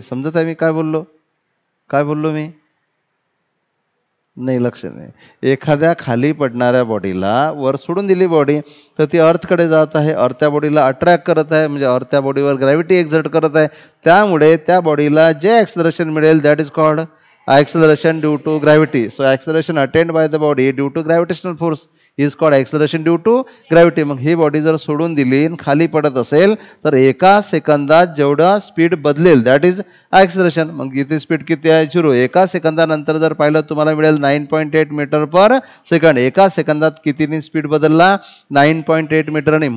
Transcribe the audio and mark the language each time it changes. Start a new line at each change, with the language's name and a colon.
Marathi: समजत आहे मी काय बोललो, काय बोललो मी? नाही, लक्ष नाही. एखाद्या खाली पडणाऱ्या बॉडीला वर सोडून दिली बॉडी तर ती अर्थकडे जात आहे, अर्थ त्या बॉडीला अट्रॅक्ट करत आहे, म्हणजे अर्थ त्या बॉडीवर ग्रॅव्हिटी एक्झर्ट करत आहे. त्यामुळे त्या बॉडीला जे ॲक्सेलरेशन मिळेल that is called acceleration due to gravity.
English: So acceleration attained by the body due to gravitational force is called acceleration due to gravity.
Marathi: मग ही बॉडी जर सोडून दिली आणि खाली पडत असेल तर एका सेकंदात जेवढा स्पीड बदलेल दॅट इज ॲक्सेलरेशन. मग इथे स्पीड किती आहे 0. एका सेकंदानंतर जर पाहिलं तुम्हाला मिळेल 9.8 मीटर पर सेकंड. एका सेकंदात कितीने स्पीड बदलला, 9.8 मीटरने.